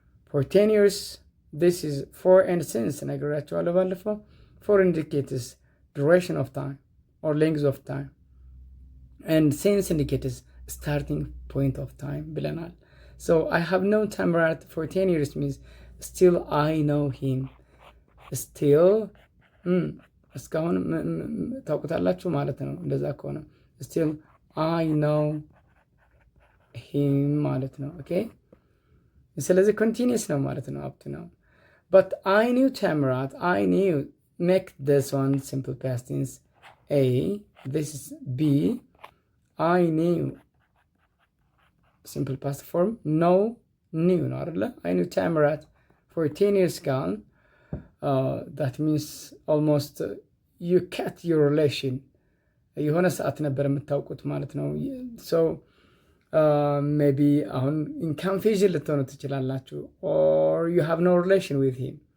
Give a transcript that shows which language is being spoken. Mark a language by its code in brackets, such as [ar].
[en] For 10 years, this is for and since. [am] ነግራችኋለሁ ባለፈው። [en] For indicates duration of time or length of time. And since indicates starting point of time [am] ብለናል። [en] So I have known Tamirat for 10 years means still I know him. [am] Still እስካሁን ታውቁታላችሁ ማለት ነው። እንደዛ ከሆነ [en] still I know him [am] ማለት ነው። ኦኬ፣ ስለዚህ ኮንቲኒየስ ነው ማለት ነው [en] up to now. But I knew Tamirat. I knew. Make this one simple past tense A. This is B. I knew. Simple past form. [am] Knew ነው አይደለ? [en] I knew Tamirat for 10 years gone. That means almost you cut your relation. [am] የሆነ ሰዓት ነበር የምታውቁት ማለት ነው። [en] so maybe አሁን in confusion [am] ልትሆኑ ትችላላችሁ, [en] or you have no relation with him.